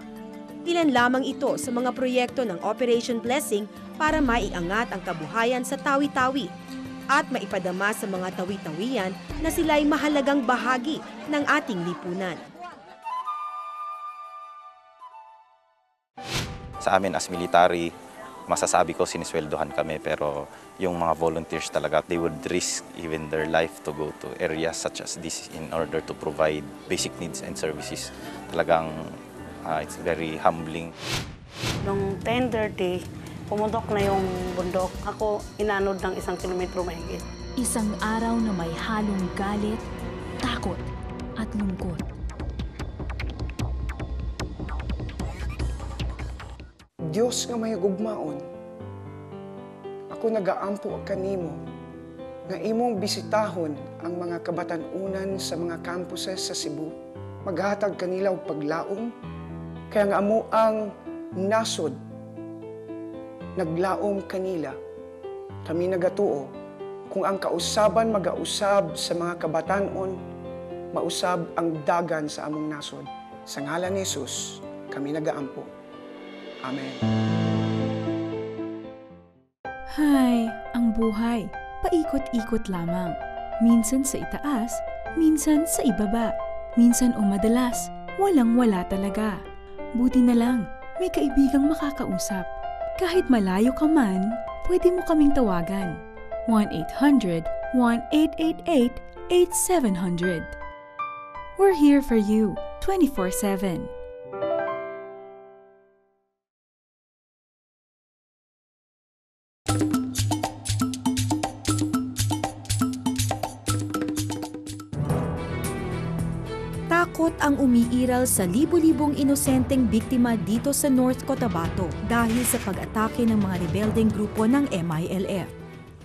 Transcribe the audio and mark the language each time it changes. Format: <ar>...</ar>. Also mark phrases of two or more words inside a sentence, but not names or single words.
<tl>Ilan lamang ito sa mga proyekto ng Operation Blessing para maiangat ang kabuhayan sa Tawi-Tawi at maipadama sa mga Tawi-Tawian na sila'y mahalagang bahagi ng ating lipunan. Sa amin</tl> <en>as military,</en> <tl>masasabi ko sinisweldohan kami, pero yung mga volunteers talaga,</tl> <en>they would risk even their life to go to areas such as this in order to provide basic needs and services.</en> <tl>Talagang</tl> <en>it's very humbling.</en> <tl>Noong 10:30, pumutok na yung bundok. Ako, inanod ng 1 kilometro mahigit. Isang araw na may halong galit, takot at lungkot.</tl> <ceb>Diyos nga may gugmaon, ako nagaampo kanimo, nga imong bisitahon ang mga kabatan-unan sa mga campuses sa Cebu. Maghatag kanila og paglaom, kaya nga amo ang nasod, naglaom kanila. Kami nagatuo, kung ang kausaban magausab sa mga kabatan-on, mausab ang dagan sa among nasod. Sa ngalan ni Jesus, kami nagaampo. Amen.</ceb> <tl>Hay, ang buhay, paikot-ikot lamang. Minsan sa itaas, minsan sa ibaba. Minsan o madalas, walang-wala talaga. Buti na lang, may kaibigang makakausap. Kahit malayo ka man, pwede mo kaming tawagan. 1-800-1888-8700.</tl> <en>We're here for you, 24/7.</en> <tl>Takot ang umiiral sa libo-libong inosenteng biktima dito sa North Cotabato dahil sa pag-atake ng mga rebeldeng grupo ng MILF.</tl>